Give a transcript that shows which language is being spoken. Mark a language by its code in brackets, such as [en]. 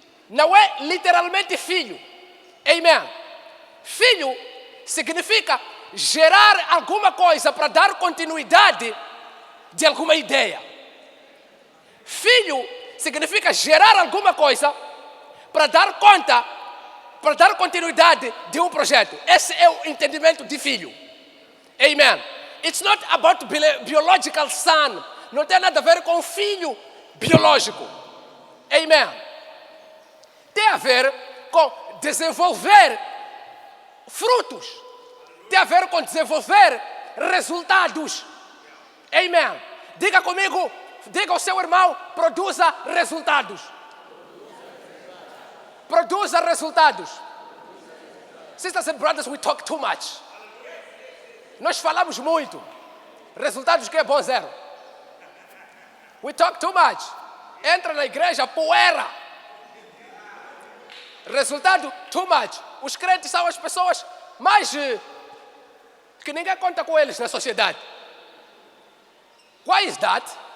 [pt] Não é literalmente filho. Amém. Filho significa gerar alguma coisa para dar continuidade de alguma ideia. Filho significa gerar alguma coisa para dar conta, para dar continuidade de um projeto. Esse é o entendimento de filho. Amen. [en] It's not about biological son. [pt] Não tem nada a ver com filho biológico. Amen. Tem a ver com desenvolver frutos. Tem a ver com desenvolver resultados. Amen. Diga comigo, diga ao seu irmão, produza resultados. Produza resultados. [en] Sisters and brothers, we talk too much. [pt] Nós falamos muito. Resultados que é bom zero. [en] We talk too much. [pt] Entra na igreja, poeira. Resultado, [en] too much. [pt] Os crentes são as pessoas mais que ninguém conta com eles na sociedade. [en] Why is that?